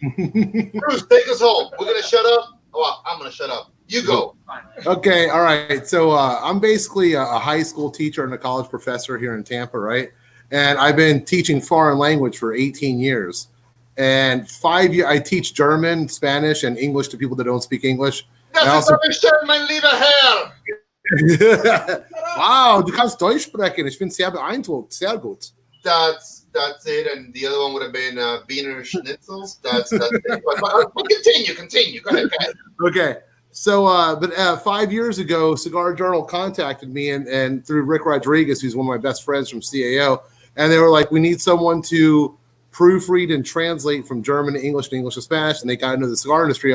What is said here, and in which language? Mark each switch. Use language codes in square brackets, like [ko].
[en] Bruce, take us home. We're going to shut up. Oh, I'm going to shut up. You go. Okay, all right. So I'm basically a high school teacher and a college professor here in Tampa, right? And I've been teaching foreign language for 18 years. And 5 years, I teach German, Spanish, and English to people that don't speak English. [de] Das ist aber schön, mein lieber Herr. Wow, du kannst Deutsch sprechen. Ich bin sehr beeindruckt. Sehr gut. [en] That's it, and the other one would have been Wiener Schnitzels. That's it. But continue. Go ahead. Okay. So, but 5 years ago, Cigar Journal contacted me, and through Rick Rodriguez, who's one of my best friends from CAO, and they were like, "We need someone to proofread and translate from German to English to Spanish," and they got into the cigar industry.